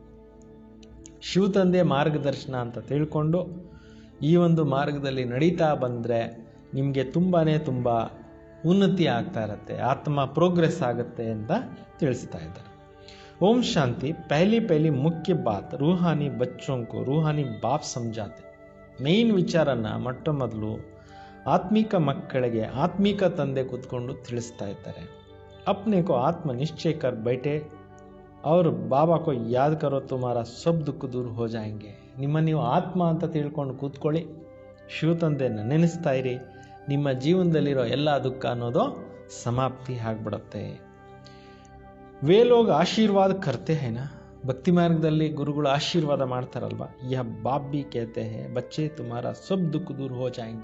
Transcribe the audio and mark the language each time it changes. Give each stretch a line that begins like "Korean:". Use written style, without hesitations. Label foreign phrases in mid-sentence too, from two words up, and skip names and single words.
Kannada: ಶಿವ ತಂದೆ ಮಾರ್ಗದರ್ಶನ ಅಂತ ತಿಳ್ಕೊಂಡು ಈ ಒಂದು ಮಾರ್ಗದಲ್ಲಿ ನಡೀತಾ ಬಂದರೆ ನಿಮಗೆ ತುಂಬ ಉನ್ನತಿ ಆಗ್ತಾ ಇರುತ್ತೆ, ಆತ್ಮ ಪ್ರೋಗ್ರೆಸ್ ಆಗುತ್ತೆ ಅಂತ ತಿಳಿಸ್ತಾ ಇದ್ದಾರೆ. ಓಂ ಶಾಂತಿ.
Hindi: पहली मुख्य बात रूहानी बच्चों को रूहानी बाप समझाते.
Kannada: ಮೇನ್ ವಿಚಾರನ ಮೊಟ್ಟ ಮೊದಲು ಆತ್ಮಿಕ ಮಕ್ಕಳಿಗೆ ಆತ್ಮಿಕ ತಂದೆ ಕೂತ್ಕೊಂಡು ತಿಳಿಸ್ತಾ ಇದ್ದಾರೆ.
Hindi: अपने को आत्म निश्चय कर बैठे और बाबा को याद करो, तुम्हारा सब दुख दूर हो जाएंगे.
Kannada: ನಿಮ್ಮ ನೀವು ಆತ್ಮ ಅಂತ ತಿಳ್ಕೊಂಡು ಕೂತ್ಕೊಳ್ಳಿ, ಶಿವ ತಂದೆಯನ್ನು ನೆನೆಸ್ತಾ ಇರಿ, ನಿಮ್ಮ ಜೀವನದಲ್ಲಿರೋ ಎಲ್ಲ ದುಃಖ ಅನ್ನೋದು ಸಮಾಪ್ತಿ ಆಗ್ಬಿಡುತ್ತೆ.
Hindi: वे लोग आशीर्वाद करते हैं ना.
Kannada: ಭಕ್ತಿ ಮಾರ್ಗದಲ್ಲಿ ಗುರುಗಳು ಆಶೀರ್ವಾದ ಮಾಡ್ತಾರಲ್ವಾ,
Hindi: यह बाप भी कहते हैं बच्चे तुम्हारा सब दुख दूर हो जाएंगे.